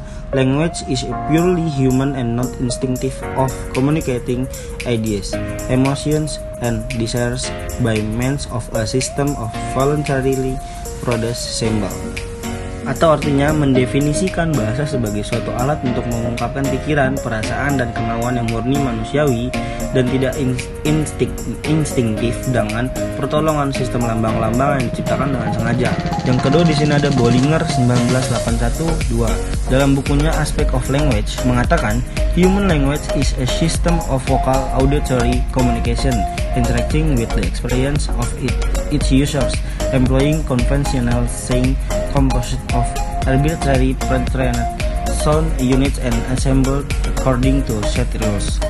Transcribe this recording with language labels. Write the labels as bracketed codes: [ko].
[en] Language is a purely human and not instinctive of communicating ideas, emotions, and desires by means of a system of voluntarily produced symbol. [id] Atau artinya mendefinisikan bahasa sebagai suatu alat untuk mengungkapkan pikiran, perasaan, dan kemauan yang murni manusiawi dan tidak instinktif dengan pertolongan sistem lambang-lambang yang diciptakan dengan sengaja. Yang kedua di sini ada Bollinger 1981-2. Dalam bukunya Aspect of Language mengatakan, [en] human language is a system of vocal auditory communication interacting with the experience of its users, employing conventional saying composed of arbitrary pre-trained sound units and assembled according to set rules.